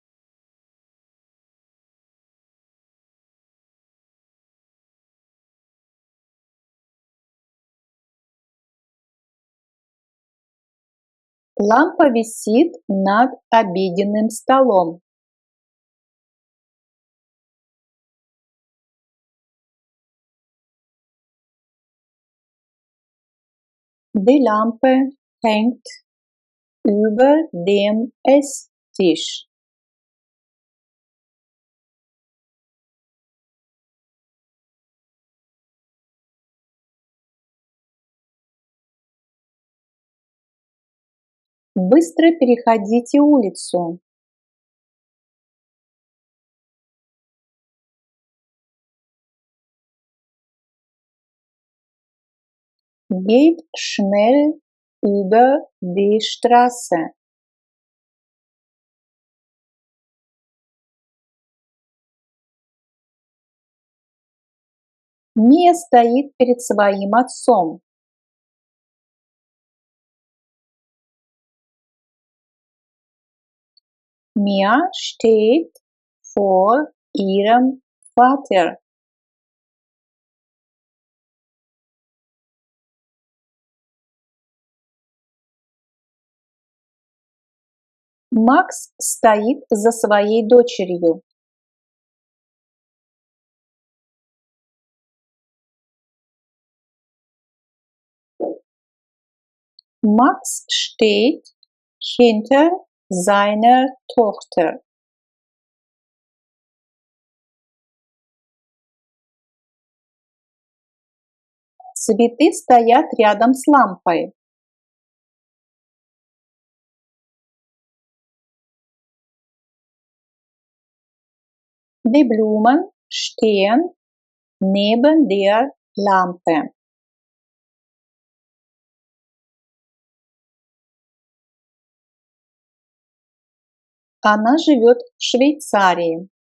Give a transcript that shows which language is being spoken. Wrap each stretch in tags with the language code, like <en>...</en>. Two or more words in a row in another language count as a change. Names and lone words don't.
<ru>Лампа висит над обеденным столом.</ru> <de>Die Lampe hängt über dem Esstisch.</de> <ru>Быстро переходите улицу.</ru> <de>Geht schnell über die Straße.</de> <ru>Мия стоит перед своим отцом.</ru> <de>Mia steht vor ihrem Vater.</de> <ru>Макс стоит за своей дочерью.</ru> <de>Max steht hinter seiner Tochter.</de> <ru>Цветы стоят рядом с лампой.</ru> <de>Die Blumen stehen neben der Lampe.</de> <ru>Она живет в Швейцарии.</ru>